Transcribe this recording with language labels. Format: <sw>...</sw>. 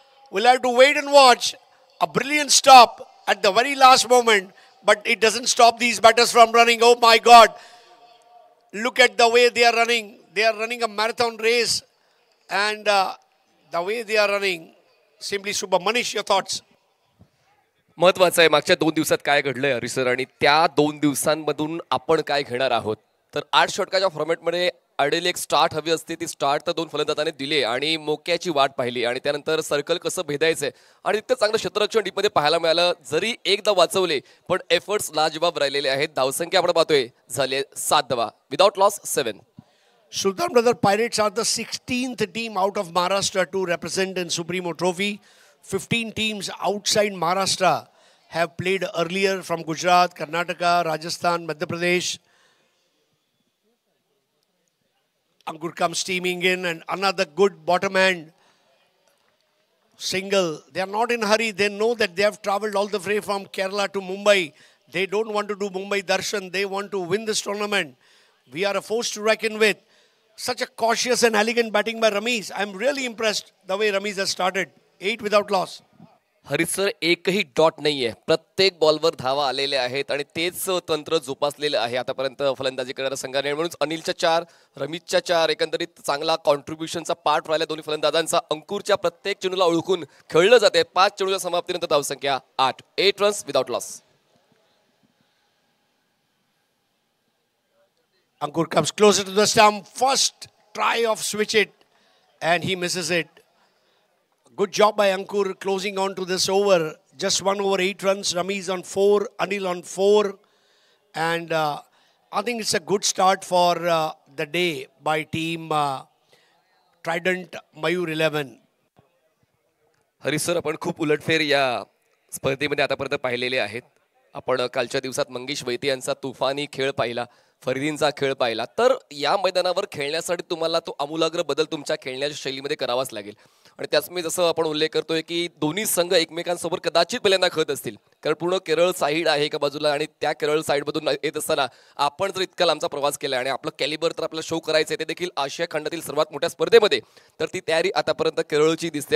<en>We'll have to wait and watch. A brilliant stop at the very last moment, but it doesn't stop these batters from running. Oh my God. Look at the way they are running. They are running a marathon race, and the way they are running, simply super. Manish, your thoughts?</en> <mr>महत्वाचं आहे मागच्या 2 दिवसात काय घडलंय Harish sir, आणि त्या 2 दिवसांमधून आपण काय घेणार आहोत. तर 8 षटकाच्या फॉर्मॅटमध्ये आयडियली एक स्टार्ट हवी असते. ती स्टार्ट तर 2 फलंदाजांनी दिली आणि मोक्याची वाट पाहिली आणि त्यानंतर सर्कल कसं भेदायचंय आणि इतकं चांगलं क्षेत्ररक्षण डीपमध्ये पाहायला मिळालं. जरी एकदा वाचवले पण एफर्ट्स लाजवाब राहिलेले आहेत. धावसंख्या आपण पाहतोय झाले 7 धावा.</mr> <en>Without loss 7. Sultan Brother Pirates are the 16th team out of Maharashtra to represent in Supremo Trophy. 15 teams outside Maharashtra have played earlier from Gujarat, Karnataka, Rajasthan, Madhya Pradesh. Ankur comes steaming in and another good bottom hand single. They are not in a hurry. They know that they have travelled all the way from Kerala to Mumbai. They don't want to do Mumbai Darshan. They want to win this tournament. We are a force to reckon with. Such a cautious and elegant batting by Ramesh. I'm really impressed the way Ramesh has started. 8 without loss.</en> <mr>Harish sir एकही dot नाहीये. प्रत्येक बॉलवर धावा आलेले आहेत आणि तेच तंत्र जोपासलेलं आहे आतापर्यंत फलंदाजी करणाऱ्या संघाने. म्हणून अनिलच्या 4, रमेशच्या 4, एकंदरीत चांगला कॉन्ट्रीब्युशनचा पार्ट राहिला दोन्ही फलंदाजांचा. अंकुरच्या प्रत्येक चेंडूला ओळखून खेळलं जाते. 5 चेंडूच्या समाप्तीनंतर धावसंख्या 8.</mr> <en>8 runs without loss. Ankur comes closer to the stump. First try of switch it and he misses it. Good job by Ankur closing on to this over. Just 1 over 8 runs. Ramesh on 4, Anil on 4. And I think it's a good start for the day by team Trident Mayur 11.</en> <mr>Harish sir, आपण खूप उलटफेर या स्पर्धेमध्ये आतापर्यंत पाहिलेले आहेत. आपण कालच्या दिवसात मंगेश वैद्य यांचा तुफानी खेळ पाहिला, फरीदींचा खेळ पाहिला. तर या मैदानावर खेळण्यासाठी तुम्हाला तो आमूलाग्र बदल तुमच्या खेळण्याच्या शैलीमध्ये करावाच लागेल. आणि त्याचमुळे जसं आपण उल्लेख करतोय की दोन्ही संघ एकमेकांसोबत कदाचित पहिल्यांदा खेळत असतील, कारण पूर्ण केरळ साईड आहे एका बाजूला आणि त्या केरळ साईडमधून येत असताना आपण जर इतका लांबचा प्रवास केला आणि आपलं कॅलिबर तर आपल्याला शो करायचं आहे ते देखील आशिया खंडातील सर्वात मोठ्या स्पर्धेमध्ये, तर ती तयारी आतापर्यंत केरळची दिसते.</mr>